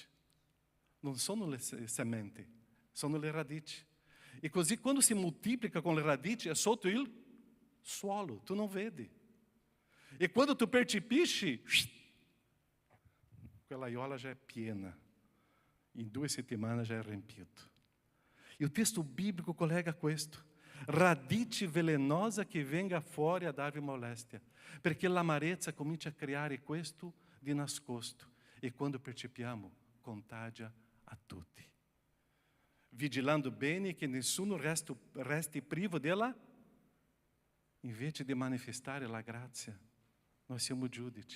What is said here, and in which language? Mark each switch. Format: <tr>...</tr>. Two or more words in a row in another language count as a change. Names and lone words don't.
<it>Non sono le sementi, sono le radici. E così quando si moltiplica con le radici è sotto il suolo, tu non vedi. E quando tu percepisci, quella aiola já è piena. In 2 settimane já è riempito. E</it> <pt>o texto bíblico</pt> <it>collega questo. Radice velenosa che venga fuori a darvi molestia. Perché l'amarezza comincia a creare questo di nascosto. E quando percepiamo, contagia a tutti. Vigilando bene che nessuno resti privo della, invece di manifestare la grazia, noi siamo giudici.</it>